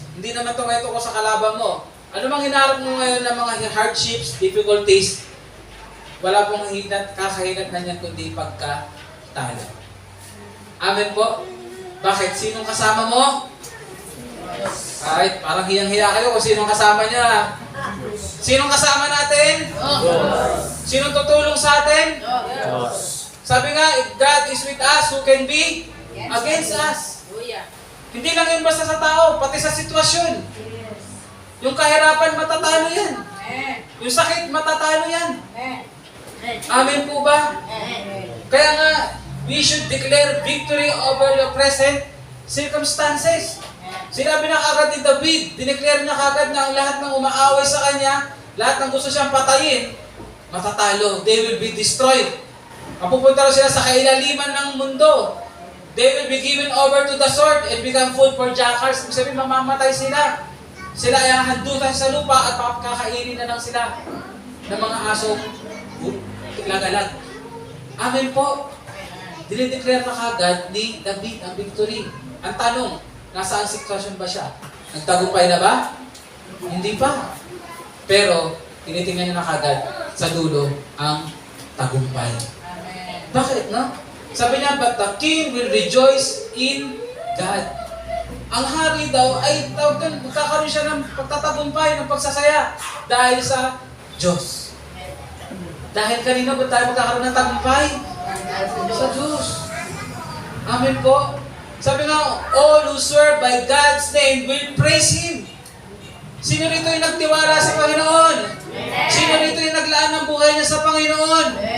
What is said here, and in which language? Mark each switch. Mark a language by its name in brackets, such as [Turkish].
[Filipino] Hindi naman ito ngayon ko sa kalaban mo. Ano mang hinaharap mo ngayon ng mga [English] hardships, difficulties, [Filipino] wala pong kakahinat na niyan kundi pagkatalo. Amen po? Bakit? Sinong kasama mo? Ay, parang hiyang-hiya kayo kung sinong kasama niya. Sinong kasama natin? Sinong tutulong sa atin? Sabi nga, [English] if God is with us, who can be against us? [Filipino] Hindi lang yun basta sa tao, pati sa sitwasyon. Yung kahirapan, matatalo yan. Yung sakit, matatalo yan. Amen po ba? [English] Kaya nga, we should declare victory over the present circumstances. [Filipino] Sinabi na kagad ni David, dineclare niya kagad na ang lahat ng umaaway sa kanya, lahat ng gusto siyang patayin, matatalo. [English] They will be destroyed. [Filipino] Mapupunta sila sa kailaliman ng mundo. [English] They will be given over to the sword and become food for jackals. [Filipino] Ibig sabihin, mamamatay sila. Sila ay handutan sa lupa at kakainin na lang sila ng mga asong lagalag. Amen po. Dinideclare na kagad ni David ang victory. Ang tanong, nasaan sitwasyon ba siya? Nagtagumpay na ba? Hindi pa. Pero, tinitingnan niya na kagad sa dulo ang tagumpay. Bakit, no? Sabi niya, [English] but the king will rejoice in God. [Filipino] ang hari daw ay magkakaroon siya ng pagtatagumpay, ng pagsasaya dahil sa Diyos. Dahil kanina ba tayo magkakaroon ng tagumpay? Sa Diyos. Amen po. Sabi nga, [English] all who swear by God's name will praise Him. [Filipino] Sino rito yung nagtiwala sa Panginoon? Sino rito yung naglaan ng buhay niya sa Panginoon?